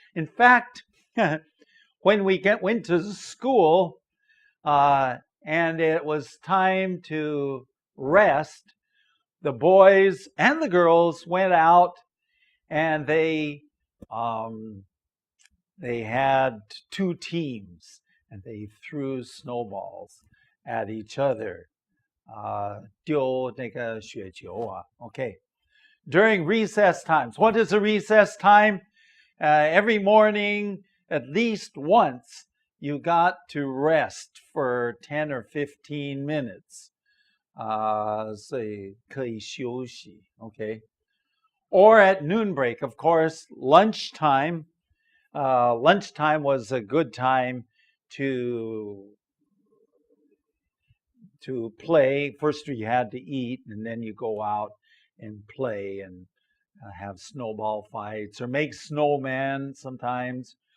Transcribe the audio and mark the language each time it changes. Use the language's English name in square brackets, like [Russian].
[English] In fact, when we went to school, and it was time to rest, the boys and the girls went out and they had two teams and they threw snowballs at each other. [Chinese] 丢那个雪球啊 Okay. [English] During recess times. What is a recess time? Every morning, at least once, you got to rest for 10 or 15 minutes. [Chinese] 所以可以休息 Okay. [English] Or at noon break, of course, lunchtime. Lunchtime was a good time to play. First you had to eat, and then you go out and play and have snowball fights or make snowmen sometimes.